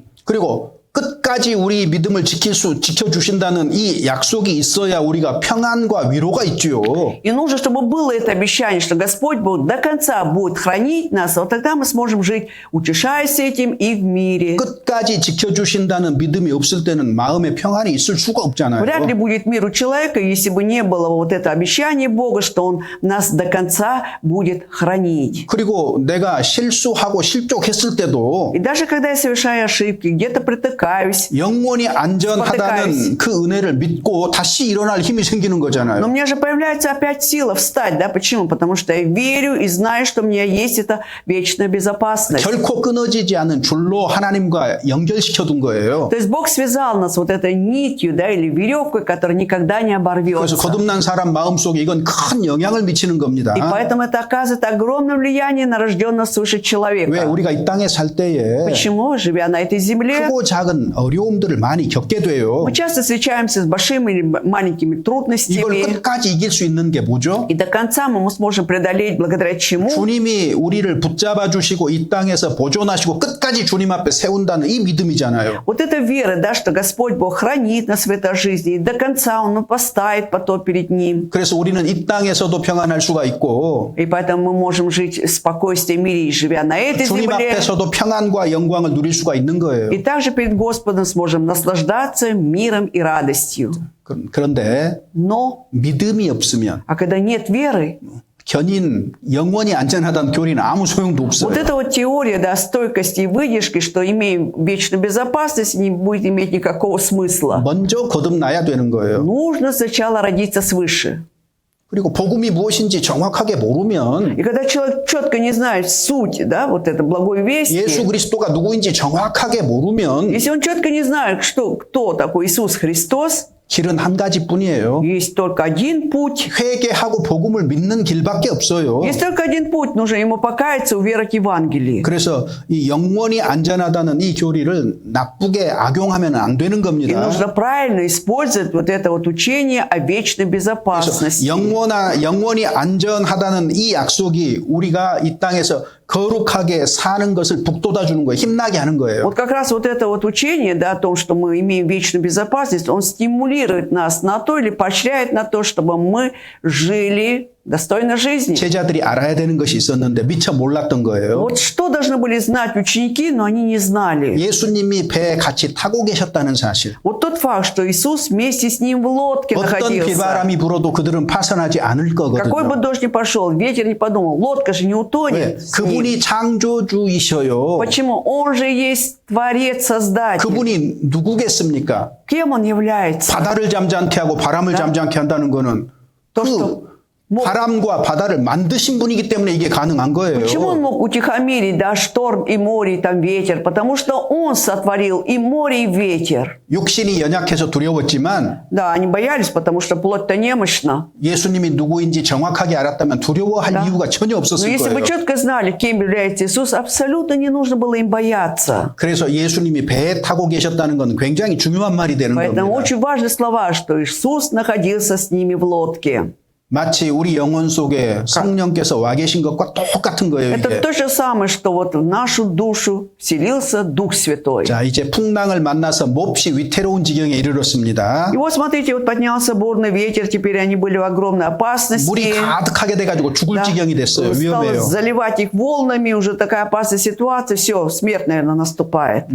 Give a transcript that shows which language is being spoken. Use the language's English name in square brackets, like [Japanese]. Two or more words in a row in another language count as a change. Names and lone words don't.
[Korean] 그리고 끝까지 우리 믿음을 지켜주신다는 이 약속이 있어야 우리가 평안과 위로가 있지요. [Russian] И нужно, чтобы было это обещание, что Господь до конца будет хранить нас, вот тогда мы сможем жить, утешаясь этим и в мире. [Korean] 끝까지 지켜주신다는 믿음이 없을 때는 마음에 평안이 있을 수가 없잖아요. [Russian] Вряд ли будет мир у человека, если бы не было вот это обещание Бога, что Он нас до конца будет хранить. [Korean] 그리고 내가 실수하고 실족했을 때도 [Russian] И даже когда я совершаю ошибки, где-то притыкаюсь, [Korean] 영원히 안전하다는 그 은혜를 믿고 다시 일어날 힘이 생기는 [Russian] но [Korean] 거잖아요. [Russian] у меня же появляется опять сила встать, да? Почему? Потому что я верю и знаю, что у меня есть эта вечная безопасность. [Korean] 결코 끊어지지 않은 줄로 하나님과 연결시켜둔 거예요. [Russian] То есть Бог связал нас вот этой нитью, да, или веревкой, которая никогда не [Korean] 그래서 [Russian] оборвется. [Korean] 거듭난 사람 마음속에 이건 큰 영향을 미치는 겁니다. [Russian] И поэтому это оказывает огромное влияние на рожденного свыше [Korean] 왜 [Russian] человека. [Korean] 우리가 이 땅에 살 때에 [Russian] Почему, живя на этой земле, [Korean] 크고 작은 어려움들을 많이 겪게 돼요. [Russian] мы часто встречаемся с большими или маленькими [Korean] 이걸 [Russian] трудностями, [Korean] 끝까지 이길 수 있는 게 뭐죠? [Russian] и до конца мы сможем преодолеть благодаря чему? [Korean] 주님이 우리를 붙잡아 주시고 이 땅에서 보존하시고 끝까지 주님 앞에 세운다는 이 믿음이잖아요. [Russian] Вот эта вера, да, что Господь Бог хранит нас в этой жизни, и до конца Он поставит потом перед Ним. [Korean] 그래서 우리는 이 땅에서도 평안할 수가 있고 [Russian] И поэтому мы можем жить в спокойствии и мире, живя на этой [Korean] 주님 [Russian] земле. [Korean] 앞에서도 평안과 영광을 누릴 수가 있는 거예요. [Russian] И также перед Господом сможем наслаждаться миром и радостью. [Korean] 그런데 [Russian] Но, [Korean] 믿음이 없으면 [Russian] а когда нет веры, [Korean] 견인 영원히 안전하다는 교리는 아무 소용도 없어요. [Russian] вот эта вот теория, да, стойкости и выдержки, что имеем вечную безопасность, не будет иметь никакого смысла. [Korean] 먼저 거듭나야 되는 거예요. [Russian] Нужно сначала родиться свыше. [Korean] 그리고 복음이 무엇인지 정확하게 모르면 [Russian] И когда человек четко не знает суть, да, вот это благой вести, [Korean] 예수 그리스도가 누구인지 정확하게 모르면 [Russian] если он четко не знает, кто такой Иисус Христос, [Korean] 길은 한 가지뿐이에요. [Russian] есть только один путь. [Korean] 회개하고 복음을 믿는 길밖에 없어요. [Russian] Есть только один путь, нужно ему покаяться, уверовать в Евангелие. [Korean] 그래서 이 영원히 안전하다는 이 교리를 나쁘게 악용하면 안 되는 [Russian] И [Korean] 겁니다. [Russian] нужно правильно использовать вот это вот учение о вечной [Korean] 그래서 [Russian] безопасности. [Korean] 영원히 안전하다는 이 약속이 우리가 이 땅에서 거룩하게 사는 것을 북돋아 주는 거예요. 힘나게 하는 거예요. [Russian] Вот как раз вот это вот учение, да, о том, что мы имеем вечную безопасность, он стимулирует нас на то или поощряет на то, чтобы мы жили достойно жизни. [Korean] 제자들이 알아야 되는 것이 있었는데 미처 몰랐던 거예요. [Russian] Вот что должны были знать ученики, но они не знали. [Korean] 예수님이 배에 같이 타고 계셨다는 사실. [Russian] Вот тот факт, что Иисус вместе с ним в лодке [Korean] 어떤 [Russian] находился. [Korean] 비바람이 불어도 그들은 파산하지 않을 [Russian] Какой бы [Korean] 거거든요. [Russian] дождь ни пошел, ветер не подумал, лодка же не [Korean] 왜? [Russian] утонет. с ним. [Korean] 그분이 창조주이셔요. [Russian] Почему? Он же есть Творец, Создатель. [Korean] 그분이 누구겠습니까? [Russian] Кем он является? [Korean] 바다를 잠잠케 하고 바람을 잠잠케 한다는 거는 [Russian] То, [Korean] 그 [Russian] что мог- [Korean] 바람과 바다를 만드신 분이기 때문에 이게 가능한 거예요. [Russian] Почему он мог утихомирить, да, шторм и море, и там ветер? Потому что он сотворил и море, и ветер. [Korean] 육신이 연약해서 두려웠지만 [Russian] Да, они боялись, потому что плоть-то немощна. [Korean] 예수님이 누구인지 정확하게 알았다면 두려워할 이유가 전혀 [Russian] Но [Korean] 없었을 [Russian] если бы [Korean] 거예요. [Russian] четко знали, кем является Иисус, абсолютно не нужно было им бояться. [Korean] 그래서 예수님이 배에 타고 계셨다는 건 굉장히 중요한 말이 되는 [Russian] Поэтому [Korean] 겁니다. [Russian] очень важны слова, что Иисус находился с ними в лодке. [Korean] 마치 우리 영혼 속에 성령께서 와 계신 것과 똑같은 거예요. [Russian] Это [Korean] 이게. [Russian] то же самое, что вот в нашу душу вселился Дух Святой. [Korean] 자, 이제 풍랑을 만나서 몹시 위태로운 지경에 이르렀습니다. [Russian] И вот смотрите, вот поднялся бурный ветер, теперь они были в огромной опасности. [Korean] 물이 가득하게 돼가지고 죽을 지경이 됐어요. [Russian] Стало [Korean] 위험해요. [Russian] заливать их волнами, уже такая опасная ситуация, все, смерть, наверное, наступает.